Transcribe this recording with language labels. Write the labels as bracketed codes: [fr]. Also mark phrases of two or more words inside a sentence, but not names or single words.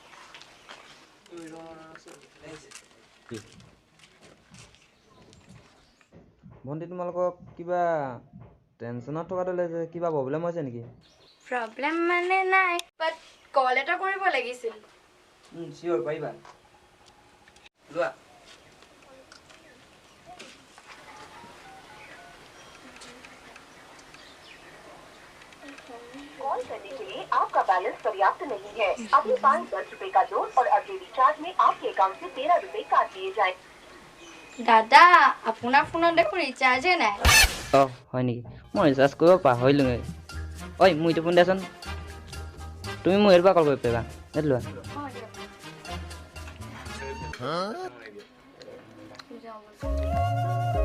[as] ভণ্টি তোমালোকক কিবা টেনশ্যনত থকাটো লাগিছে কিবা প্ৰব্লেম হৈছে নেকি প্ৰব্লেম মানে নাই [en] but call [as] এটা কৰিব লাগিছিল চিয়ৰ পাৰিবা যোৱা [hi] कॉल करने के लिए आपका बैलेंस पर्याप्त नहीं है अभी 5-10 रुपए का जोड़ और अगले रिचार्ज में आपके अकाउंट से 13 रुपए काट दिए जाए [as] দাদা আপোনাৰ ফোনত দেখোন ৰিচাৰ্জে নাই হয় নেকি মই ৰিচাৰ্জ কৰিব পাহৰিলোঁগৈ ঐ মোৰ এইটো ফোন দেচোন তুমি মোক এইটোৰ পৰা কল কৰিব পাৰিবা এইটো লোৱা